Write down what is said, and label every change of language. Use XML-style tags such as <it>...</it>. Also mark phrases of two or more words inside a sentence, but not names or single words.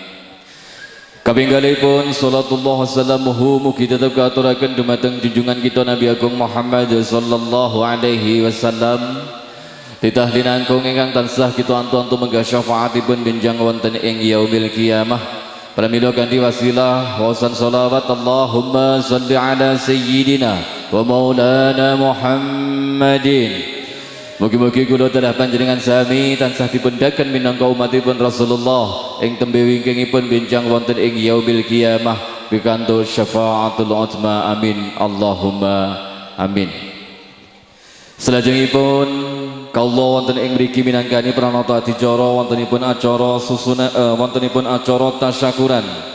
<jv>Kapinggalipun</jv> <ar>صلاة الله وسلامه</ar> <jv>mugi tetep katuraken dumateng junjungan kita Nabi Agung Muhammad</jv> <ar>صلى الله عليه وسلم</ar> <jv>titahlin angkung ingkang tansah kita antu-antu menggah syafaatipun benjang wonten ing</jv> <ar>يوم القيامة</ar> <jv>pramila kanthi wasilah wasan salawat</jv> <ar>اللهم صل على سيدنا ومولانا محمد.</ar> <jv>Mugi-mugi kula dalah panjenengan sami tansah dipundhaken minangka umatipun Rasulullah ing tembe wingkingipun benjang wonten ing</jv> <ar>يوم القيامة</ar> <jv>pikantuk</jv> <ar>الشفاعة العظمى آمين اللهم آمين.</ar> <jv>Salajengipun kawula wonten ing mriki minangkani pranata adicara wontenipun acara susuna wontenipun acara tasyakuran</jv>